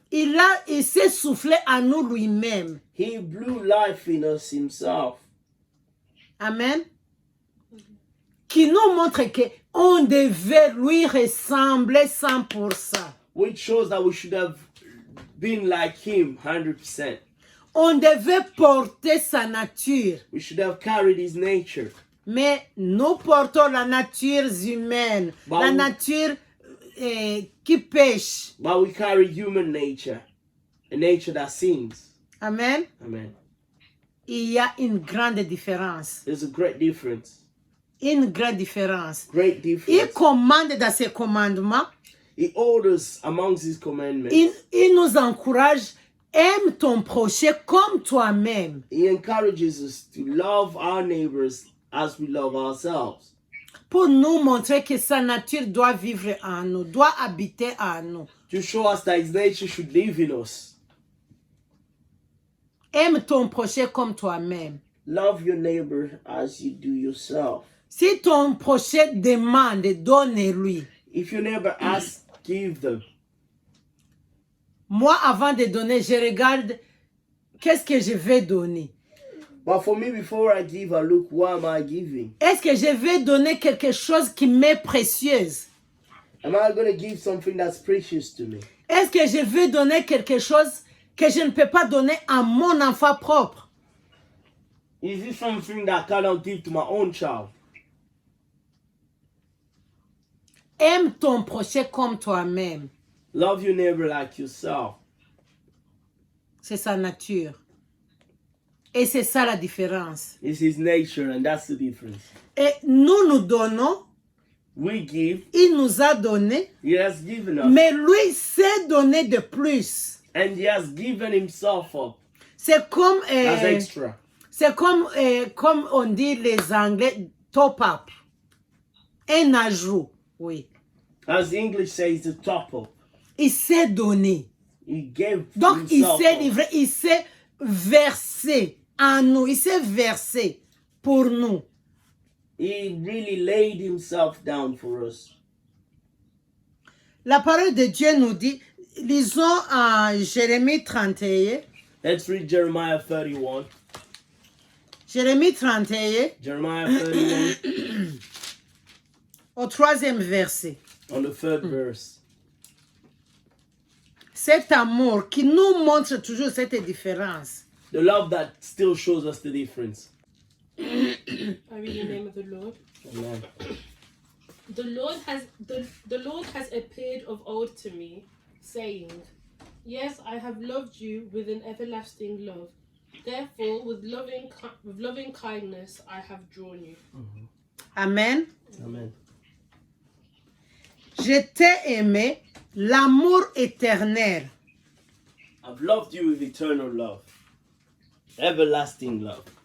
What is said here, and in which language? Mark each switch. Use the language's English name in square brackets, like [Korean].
[French] Il s'est soufflé en nous lui-même. [English] He blew life in us himself. Amen. [French] Qui nous montre que on devait lui ressembler 100%. [English] Which shows that we should have been like him 100%. [French] On devait porter sa nature. [English] We should have carried his nature. [French] Mais nous portons la nature humaine, Bah la oui. nature qui pêche. [English] But we carry human nature, a nature that sins. Amen. Amen. [French] Il y a une grande différence. [English] There's a great difference. [French] Une grande différence. [English] Great [French] Il [English] difference. [French] commande dans ses commandements. [English] He orders amongst his commandments. [French] Il nous encourage. Aime ton prochain comme toi-même. [English] He encourages us to love our neighbors as we love ourselves. [French] Pour nous montrer que sa nature doit vivre en nous, doit habiter en nous. [English] To show us that his nature should live in us. [French] Aime ton prochain comme toi-même. [English] Love your neighbor as you do yourself. [French] Si ton prochain demande, donne-lui. [English] If you never ask, give them. [French] Moi, avant de donner, je regarde qu'est-ce que je vais donner. [English] But for me, before I give, I look, what am I giving? [French] Est-ce que je vais donner quelque chose qui m'est précieuse? [English] Am I going to give something that's precious to me? [French] Est-ce que je vais donner quelque chose que je ne peux pas donner à mon enfant propre? [English] Is this something that I cannot give to my own child? [French] Aime ton prochain comme toi-même. [English] Love your neighbor like yourself. [French] C'est sa nature. Et c'est ça la différence. [English] It's his nature, and that's the difference. [French] Et nous donnons, [English] We give, [French] il nous a donné, [English] he has given us, [French] mais lui sait donner de plus. [English] and he has given himself up [French] C'est comme, [English] as extra. [French] c'est comme on dit les Anglais, top up. Un ajout, oui. [English] As the English says, the top up. [French] Il sait donner. [English] He gave [French] Donc, il [English] himself [French] sait [English] up. [French] livrer, il sait verser en nous, il sait verser pour nous. [English] He really laid himself down for us. [French] La parole de Dieu nous dit, lisons en Jérémie 31, [English] Let's read Jeremiah 31. [French] Jérémie 31, [English] Jeremiah 31 [French] au 3e verset. [English] on the 3rd verse. [French] Cet amour qui nous montre toujours cette différence. [English] The love that still shows us the difference. I read in the name of the Lord. Amen. The Lord has appeared of old to me, saying, Yes, I have loved you with an everlasting love. Therefore, with loving kindness, I have drawn you. Amen. Amen. [French] Je t'ai aimé, l'amour éternel. [English] I've loved you with eternal love, everlasting love,